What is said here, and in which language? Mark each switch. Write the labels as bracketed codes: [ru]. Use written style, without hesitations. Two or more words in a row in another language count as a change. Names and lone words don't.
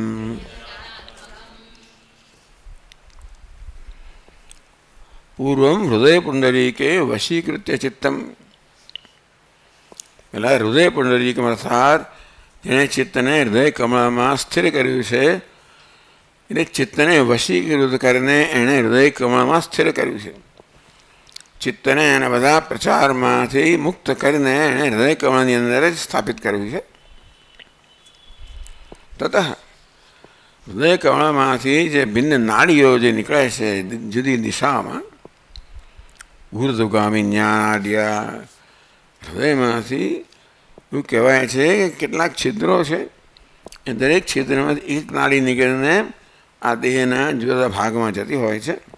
[sa] पूर्वं हृदय पुंडरीके वशीकृत्य चित्तम, [gu] પહેલા હૃદય પુંડરીકમ અર્થાત જેને ચિત્તને હૃદય કમળમાં સ્થિર કર્યું છે એટલે ચિત્તને વશીકૃત કરીને એણે હૃદય કમળમાં સ્થિર કર્યું છે. ચિત્તને એના બધા પ્રચારમાંથી મુક્ત કરીને એણે હૃદય કમળની અંદર જ સ્થાપિત કર્યું છે. તતઃ હૃદય કમળમાંથી જે ભિન્ન નાડીઓ જે નીકળે છે જુદી દિશામાં, ઉર્ધ્વગામી નાડ્યા, હૃદયમાંથી એવું કહેવાય છે કે કેટલાક છિદ્રો છે, એ દરેક છિદ્રમાંથી એક નાડી નીકળીને આ દેહના જુદા ભાગમાં જતી હોય છે.